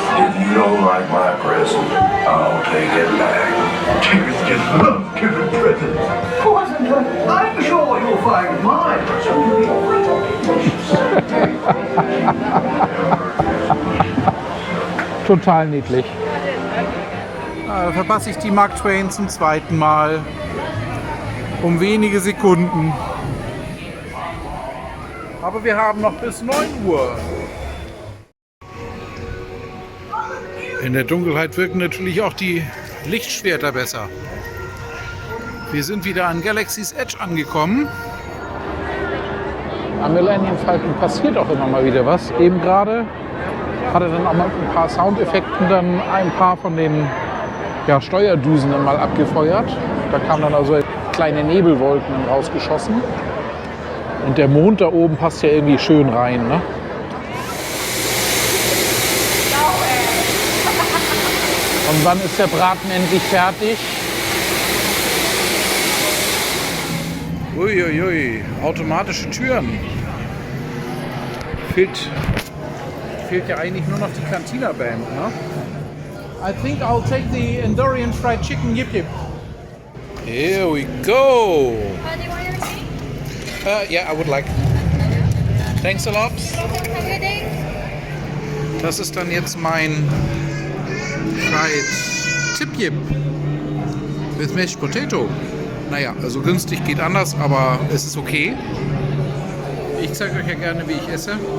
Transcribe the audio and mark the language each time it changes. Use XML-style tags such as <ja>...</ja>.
<en>If you don't like my present, I'll take it back. Tigger's just love giving presents. Wasn't it? I'm sure you'll find my present to be quite delicious.</en> <de>Total niedlich. Da verpasse ich die Mark Twain zum zweiten Mal. Um wenige Sekunden. Aber wir haben noch bis 9 Uhr. In der Dunkelheit wirken natürlich auch die Lichtschwerter besser. Wir sind wieder an Galaxy's Edge angekommen. Am Millennium Falcon passiert auch immer mal wieder was. Eben gerade hat er dann auch mal mit ein paar Soundeffekten dann ein paar von den Steuerdüsen dann mal abgefeuert. Da kamen dann also kleine Nebelwolken dann rausgeschossen. Und der Mond da oben passt ja irgendwie schön rein, ne? Und wann ist der Braten endlich fertig? Uiuiui, automatische Türen. Fehlt ja eigentlich nur noch die Cantina-Band, ne?</de> <en>I think I'll take the Endorian fried chicken yip yip. Here we go. Do you want your receipt? Yeah, I would like. Thanks a lot. Have a good day.</en> <de>Das ist dann jetzt mein fried tip yip with mashed potato. Naja, also günstig geht anders, aber es ist okay. Ich zeige euch ja gerne, wie ich esse.</de>